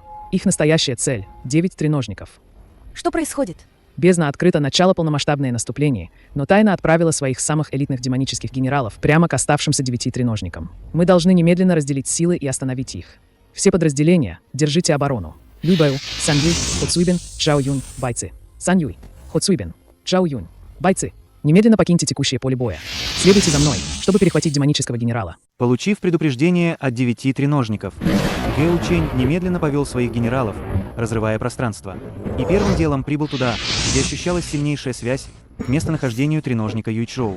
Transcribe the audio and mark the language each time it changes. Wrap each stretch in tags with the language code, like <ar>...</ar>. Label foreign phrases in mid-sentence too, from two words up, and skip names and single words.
<ru>Их настоящая цель – 9 треножников. Что происходит? Бездна открыто начало полномасштабное наступление, но тайно отправила своих самых элитных демонических генералов прямо к оставшимся 9 треножникам. Мы должны немедленно разделить силы и остановить их. Все подразделения, держите оборону. Лю Бэу, Сан Юй, Хо Цуйбин, Чжао Юнь, бойцы. Сан Юй, Хо Цуйбин, Чжао Юнь, бойцы. Немедленно покиньте текущее поле боя. Следуйте за мной, чтобы перехватить демонического генерала. Получив предупреждение от 9 треножников, Гео Чень немедленно повел своих генералов, разрывая пространство. И первым делом прибыл туда, где ощущалась сильнейшая связь к местонахождению треножника Юйчжоу.</ru>